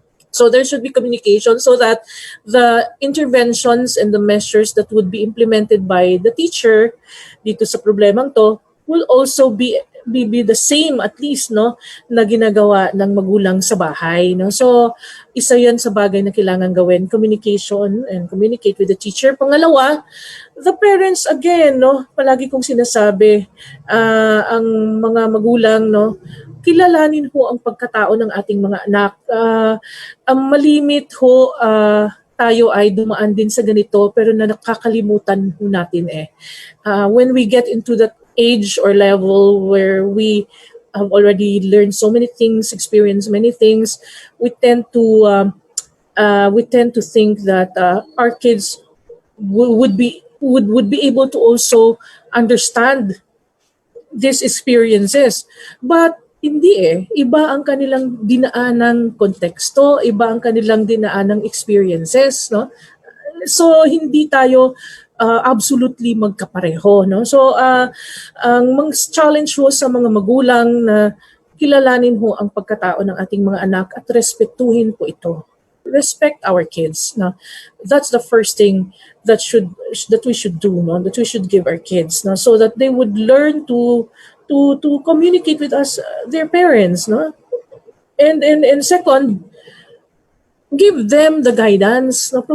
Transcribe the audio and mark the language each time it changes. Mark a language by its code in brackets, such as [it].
[en] So there should be communication so that the interventions and the measures that would be implemented by the teacher [tl] dito sa problemang to [en] will also be the same, at least, no, [tl] na ginagawa ng magulang sa bahay, [en] no. [tl] So isa 'yan sa bagay na kailangan gawin, [en] communication and communicate with the teacher. [tl] Pangalawa, [en] the parents again, [tl] no, palagi kong sinasabi, ang mga magulang, no, kilalanin ho ang pagkatao ng ating mga anak. Ang malimit ho, tayo ay dumaan din sa ganito, pero na nakakalimutan ho natin [en] when we get into that age or level where we have already learned so many things, experienced many things, we tend to think that our kids would be able to also understand these experiences. [tl] But hindi iba ang kanilang dinaanang konteksto, iba ang kanilang dinaanang experiences, no? So hindi tayo absolutely magkapareho, no? So ang challenge ho sa mga magulang na kilalanin ho ang pagkatao ng ating mga anak at respetuhin po ito. [en] Respect our kids, no? That's the first thing that we should do, no? That we should give our kids, no? So that they would learn to communicate with us, their parents, no? And second, give them the guidance, no?